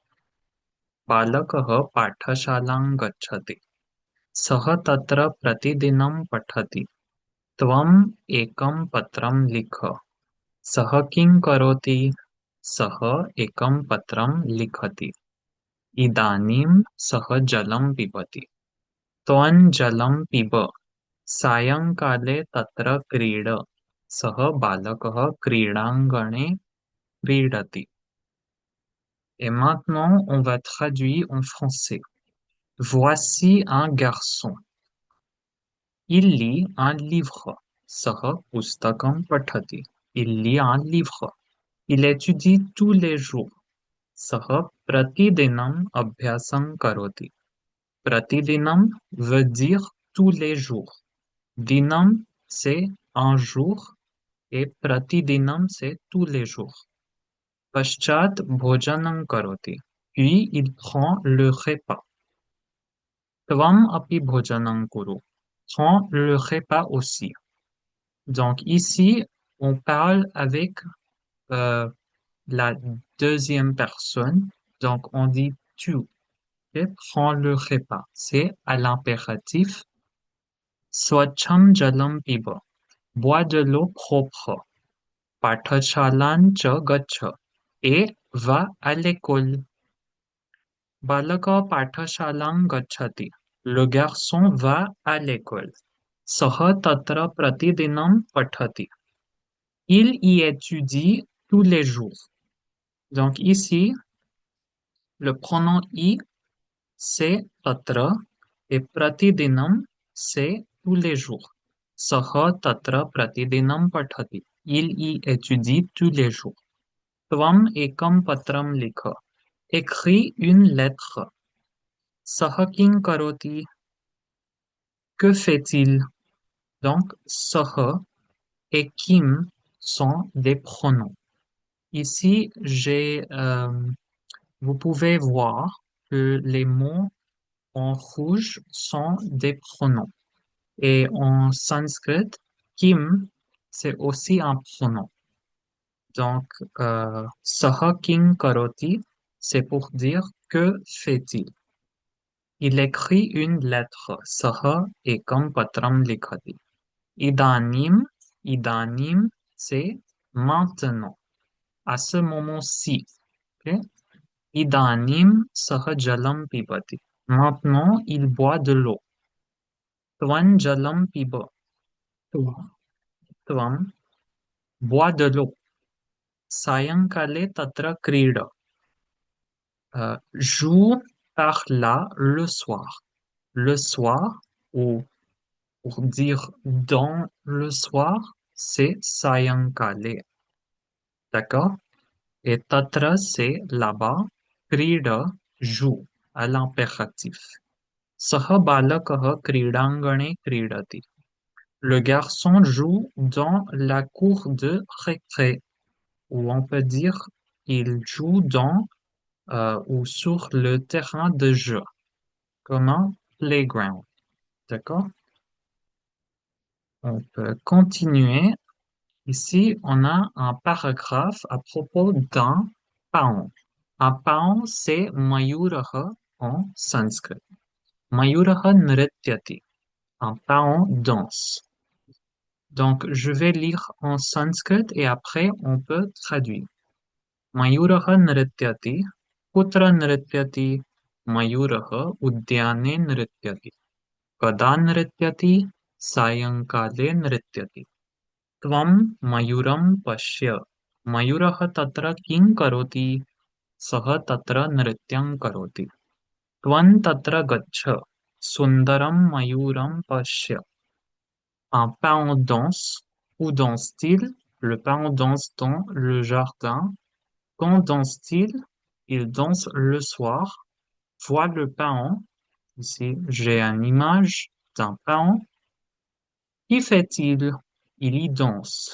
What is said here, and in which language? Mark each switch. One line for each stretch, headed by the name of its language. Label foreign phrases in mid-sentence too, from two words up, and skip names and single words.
Sanskrit: बालकः पाठशालां गच्छति सः तत्र प्रतिदिनं पठति त्वम् एकं पत्रं लिख सः किं करोति सः एकं पत्रं लिखति इदानीं सः जलं पिबति त्वं जलं पिब सायंकाले तत्र क्रीड सः बालकः क्रीडाङ्गणे क्रीडति.
French: Et maintenant, on va traduire en français. Voici un garçon. Il lit un livre.
Sanskrit: सः पुस्तकं पठति.
French: Il lit un livre. Il étudie tous les jours.
Sanskrit: सः प्रतिदिनं अभ्यासं करोति.
French: Pratidinam veut dire tous les jours. Dinam, c'est un jour et pratidinam, c'est tous les jours.
Sanskrit: पश्चात् भोजनं करोति.
French: Puis il prend le repas.
Sanskrit: त्वम् अपि भोजनं कुरु.
French: Prends le repas aussi. Donc ici, on parle avec euh, la deuxième personne. Donc on dit tu et prends le repas. C'est à l'impératif.
Sanskrit: स्वच्छं जलं पिब.
French: Bois de l'eau propre.
Sanskrit: पाठशालां च गच्छ
French: et va à l'école.
Sanskrit: बालकः पाठशालां गच्छति.
French: Le garçon va à l'école.
Sanskrit: सः तत्र प्रतिदिनं पठति.
French: Il y étudie tous les jours. Donc ici, le pronom I, c'est tatra et pratidinam, c'est tous les jours.
Sanskrit: सः तत्र प्रतिदिनं पठति.
French: Il y étudie tous les jours.
Sanskrit: त्वम् एकं पत्रं लिख.
French: Écris une lettre.
Sanskrit: सः किं करोति.
French: Que fait-il? Donc, saha et kim sont des pronoms. Ici, vous pouvez voir que les mots en rouge sont des pronoms. Et en sanskrit, kim, c'est aussi un pronom. Donc,
Sanskrit: सः किं करोति,
French: c'est pour dire que fait-il? Il écrit une lettre.
Sanskrit: सः एकं पत्रं लिखति. इदानीं, इदानीं,
French: c'est maintenant, à ce moment-ci. Ok?
Sanskrit: इदानीं सः जलं पिबति.
French: Maintenant, il boit de l'eau.
Sanskrit: त्वं जलं पिब.
French: Toi, tvam, bois de l'eau.
Sanskrit: सायंकाले तत्र क्रीड.
French: Joue par là le soir. Le soir, ou pour dire dans le soir, c'est sayankale. D'accord? Et tatra, c'est là-bas. Krida, joue, à l'impératif.
Sanskrit: सः बालकः क्रीडाङ्गणे क्रीडति.
French: Le garçon joue dans la cour de récré, ou on peut dire il joue dans ou sur le terrain de jeu, comme un playground. D'accord? On peut continuer. Ici, on a un paragraphe à propos d'un paon. Un paon, c'est Mayuraha en sanskrit.
Sanskrit: मयूरः नृत्यति.
French: Un paon danse. Donc, je vais lire en sanskrit et après, on peut traduire.
Sanskrit: मयूरः नृत्यति। कुत्र नृत्यति. मयूरः उद्याने नृत्यति. कदा नृत्यति। सायंकाले नृत्यति. त्वं मयूरं पश्य. मयूरः तत्र किं करोति. सः तत्र नृत्यं करोति। त्वं तत्र गच्छ, सुन्दरं मयूरं पश्य।
French: Un paon danse. Où danse-t-il? Le paon danse dans le jardin. Quand danse-t-il? Il danse le soir. Vois le paon. Ici, j'ai une image d'un paon. Qu'y fait-il? Il y danse.